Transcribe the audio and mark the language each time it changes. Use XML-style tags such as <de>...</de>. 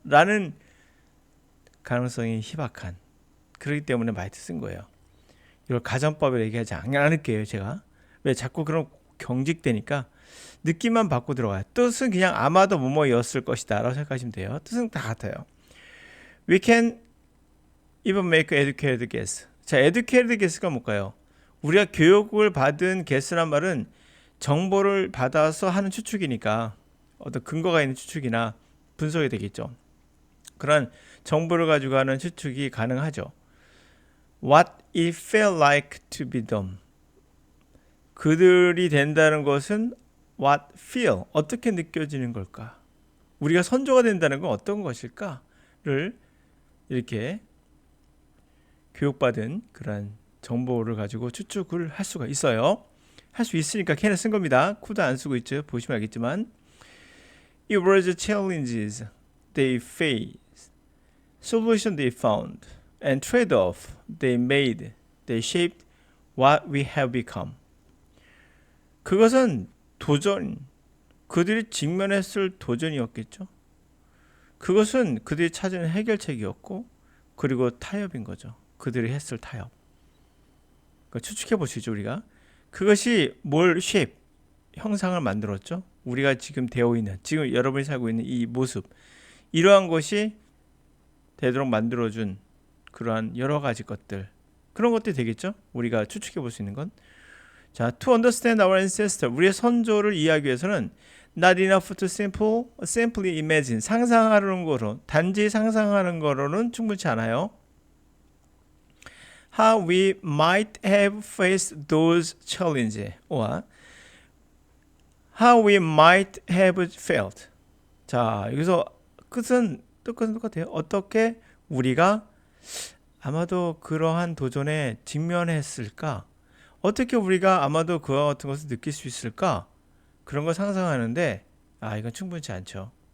<ko>라는 가능성이 희박한. 그렇기 때문에 마이트 쓴 거예요. 이걸 가정법을 얘기하지 않을게요. 제가. 왜 자꾸 그런 경직되니까 느낌만 바꿔 들어가요. 뜻은 그냥 아마도 뭐뭐였을 것이다 라고 생각하시면 돼요. 뜻은 다 같아요.</ko> <en>We can even make educated guess.</en> <ko>자, educated guess가 뭘까요? 우리가 교육을 받은 guess란 말은 정보를 받아서 하는 추측이니까 어떤 근거가 있는 추측이나 분석이 되겠죠. 그런 정보를 가지고 하는 추측이 가능하죠.</ko> <en>What it felt like to be them.</en> <ko>그들이 된다는 것은</ko> <en>what feel,</en> <ko>어떻게 느껴지는 걸까? 우리가 선조가 된다는 건 어떤 것일까를 이렇게 교육받은 그런 정보를 가지고 추측을 할 수가 있어요. 할 수 있으니까 캔을 쓴 겁니다. 코드 안 쓰고 있죠. 보시면 알겠지만</ko> <en>It was challenges they faced, solution they found, and trade-off they made, they shaped what we have become.</en> <ko>그것은 그들이 직면했을 도전이었겠죠. 그것은 그들이 찾은 해결책이었고 그리고 타협인 거죠. 그들이 했을 타협. 그러니까 추측해 보시죠. 우리가 그것이 뭘 shape, 형상을 만들었죠. 우리가 지금 되어 있는, 지금 여러분이 살고 있는 이 모습, 이러한 것이 되도록 만들어준 그러한 여러 가지 것들, 그런 것들이 되겠죠. 우리가 추측해 볼 수 있는 건. 자,</ko> <en>to understand our ancestor,</en> <ko>우리의 선조를 이해하기 위해서는</ko> <en>not enough to simply imagine,</en> <ko>상상하는 거로, 단지 상상하는 거로는 충분치 않아요.</ko> <en>How we might have faced those challenges, or how we might have felt.</en> <ko>자, 여기서 뜻은 똑같아요. 어떻게 우리가 아마도 그러한 도전에 직면했을까? 어떻게 우리가 아마도 그와 같은 것을 느낄 수 있을까? 그런 걸 상상하는데 이건 충분치 않죠.</ko>